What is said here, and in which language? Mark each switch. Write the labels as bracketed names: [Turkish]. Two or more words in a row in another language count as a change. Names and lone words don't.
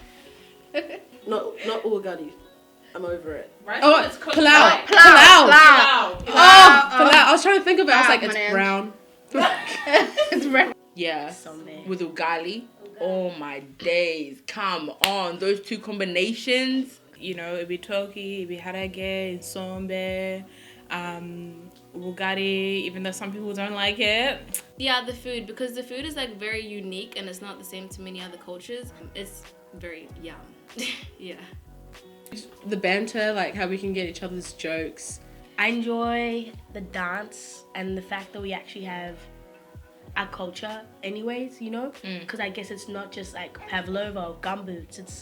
[English] Not Ugali. I'm over it. Right? Oh, palau. Palau. I was trying to think of it. I was like, it's brown. It's brown. Yeah, with ugali. Oh my days. Come on. Those two combinations. You know, ibitoki, ibiharage, sombe, Bugatti, even though some people don't like it. Yeah, the food, because the food is like very unique and it's not the same to many other cultures. It's very yum. Yeah. The banter, like how we can get each other's jokes. I enjoy the dance and the fact that we actually have our culture anyways, you know, because I guess it's not just like pavlova or gumboots, it's